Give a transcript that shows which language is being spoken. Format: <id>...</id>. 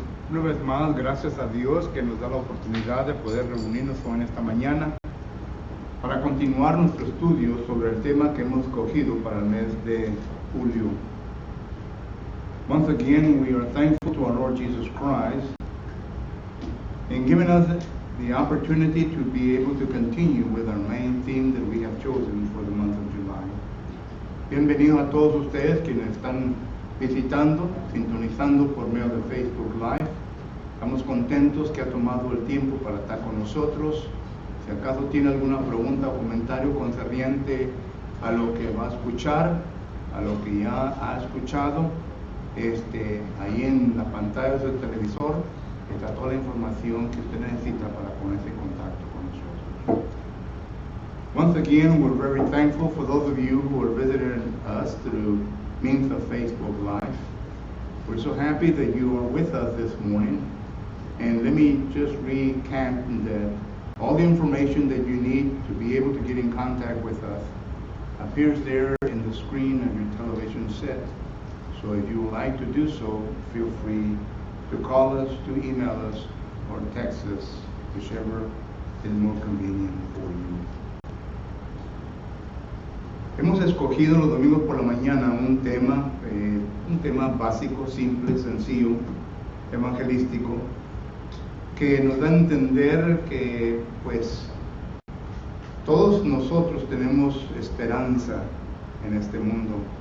<es>Una vez más, gracias a Dios que nos da la oportunidad de poder reunirnos en esta mañana para continuar nuestro estudio sobre el tema que hemos escogido para el mes de julio.</es> <en>Once again, we are thankful to our Lord Jesus Christ in giving us the opportunity to be able to continue with our main theme that we have chosen for the month of July.</en> <es>Bienvenidos a todos ustedes quienes están visitando, sintonizando por medio de Facebook Live. Estamos contentos que ha tomado el tiempo para estar con nosotros. Si acaso tiene alguna pregunta o comentario concerniente a lo que va a escuchar, a lo que ya ha escuchado, ahí en la pantalla del televisor está toda la información que usted necesita para ponerse en contacto con nosotros.</es> <en>Once again, we're very thankful for those of you who are visiting us through means of Facebook Live. We're so happy that you are with us this morning. And let me just recap that all the information that you need to be able to get in contact with us appears there in the screen of your television set. So if you would like to do so, feel free to call us, to email us, or text us, whichever is more convenient for you.</en> <es>Hemos escogido los domingos por la mañana un tema básico, simple, sencillo, evangelístico, que nos da a entender que pues todos nosotros tenemos esperanza en este mundo.</es>